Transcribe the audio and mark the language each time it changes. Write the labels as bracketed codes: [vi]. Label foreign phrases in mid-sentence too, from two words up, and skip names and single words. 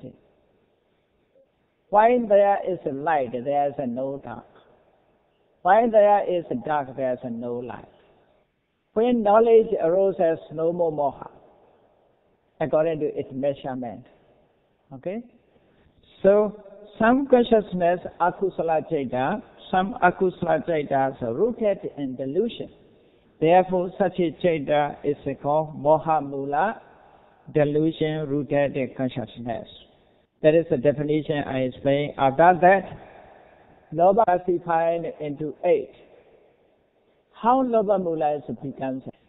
[en] While there is light, there is no dark. While there is dark, there is no light. When knowledge arises, no more moha, according to its measurement. Okay? So, some consciousness, [pi] akusala chaita, some akusala chaitas are rooted in delusion. [en] Therefore, such a chaita is called [pi] moha mula, [en] delusion rooted in consciousness. That is the definition I explained. After that, Lobha classified into 8. How [pi] Lobha mula [en] becomes?